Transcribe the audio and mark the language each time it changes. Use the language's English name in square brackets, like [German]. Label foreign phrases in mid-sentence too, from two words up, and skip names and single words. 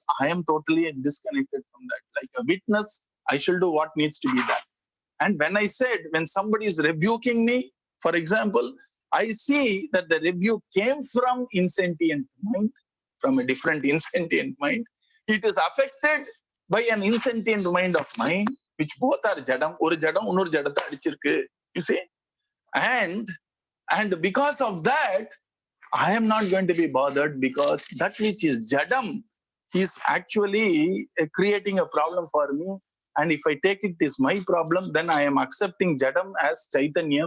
[English] I am totally disconnected from that. Like a witness, I shall do what needs to be done. And when I said, when somebody is rebuking me, for example, I see that the rebuke came from insentient mind, from a different insentient mind. It is affected by an insentient mind of mine, which both are jadam. [Tamil] ஒரு ஜடம், இன்னொரு ஜடத்தை அடிச்சிருக்கு. [English] You see? And because of that, I am not going to be bothered because that which is jadam is actually creating a problem for me. And if I take it is my problem, then I am accepting jadam as chaitanyam.